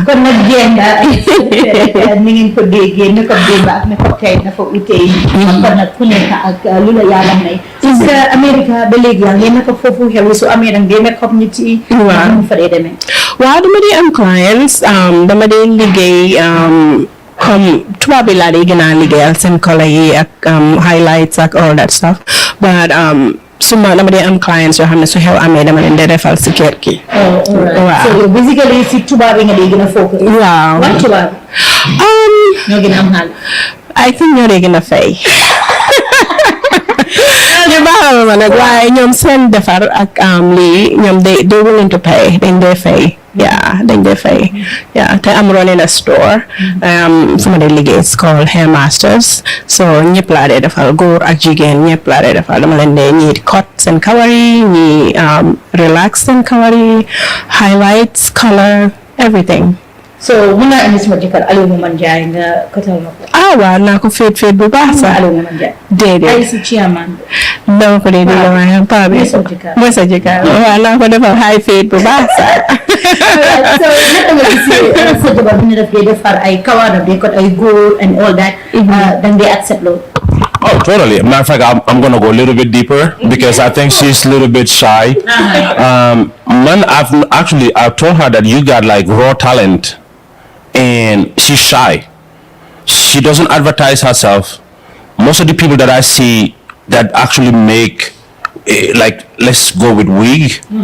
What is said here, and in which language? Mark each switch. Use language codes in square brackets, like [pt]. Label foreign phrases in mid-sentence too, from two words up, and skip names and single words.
[wo] kon nag ni ngeen ko déggee makeup démb ak makeup tey dafa utee kon nag ku nekk ak lu la yàlla may parce que Amérique ba léegi yaa ngi makeup foofu xew su amee nag dee makeup nit yi mu fa dee demee waaw dama dee am clients dama dee liggéey comme tubaab bi laa dee gën a liggéeyal seen color yi ak highlights ak [en] all that stuff but [wo] suma dama dee am clients yoo xam ne su xew amee dama leen dee defal si kër gi waaw [en] so basically [wo] si tubaab yi nga dee gën a focus waaw wat tubaab ñoo gën a am xaalis [en] I think [wo] ñoo dee gën a fay ñu baaxal ma nag waaye ñoom seen defar ak lii ñoom [en] they willing to pay [wo] dañ dee fay dañ dee fay te am [en] running a store [wo] fu ma dee liggéey [en] it's called Hair Masters so [wo] ñëpp laa dee defal góor ak jigéen ñëpp laa dee defal dama leen dee ñii cut seen kawar yi ñii relax seen kawar yi [en] highlights color everything [wo] so mun naa indi suma jëkkër Aliou Momane Ndiaye nga kotal ma ko waaw naa ko féet bu baax sax Aliou Momane Ndiaye déedéet ay si chairman dama ko dee di la waaye paa bi mooy sa jëkkër waaw naa ko defal high féet bu baax sax so naka nga gisee sa jabar bi ñu def dee defar ay kawar dee kot ay góor [en] and all that [wo] dang dee accept loolu [en] Oh, totally. Matter of fact, I'm going to go a little bit deeper because I think she's a little bit shy. I've told her that you got like raw talent and she's shy. She doesn't advertise herself. Most of the people that I see that actually make, like, let's go with wig.